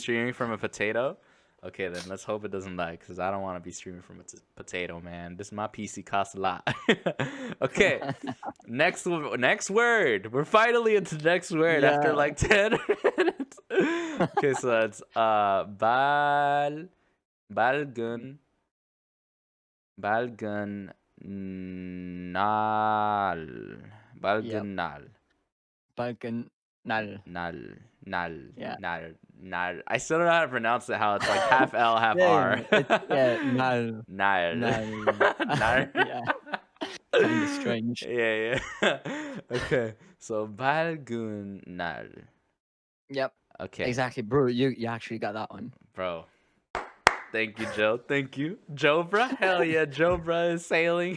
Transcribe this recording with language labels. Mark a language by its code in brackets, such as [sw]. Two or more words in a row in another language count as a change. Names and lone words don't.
[en] you're streaming from a potato. Okay, then let's hope it doesn't lag, because I don't want to be streaming from a potato, man. This my PC costs a lot. Okay, next word. We're finally into the next word after Yeah. like 10 minutes. Okay, so that's [ko] 밝은 밝은 날 밝은 날. 밝은 날. [en] Nal. Yeah. Nal. I still don't know how to pronounce it. How it's like half L, half R. Nal. Nal. Nal. Yeah. Kind of strange. Yeah. Okay. So [ko] 밝은 날. [en] Yep. Okay. Exactly, bro. You actually got that one. Bro. Thank you, Joe. Thank you. Jobra? Hell yeah, Jobra is sailing.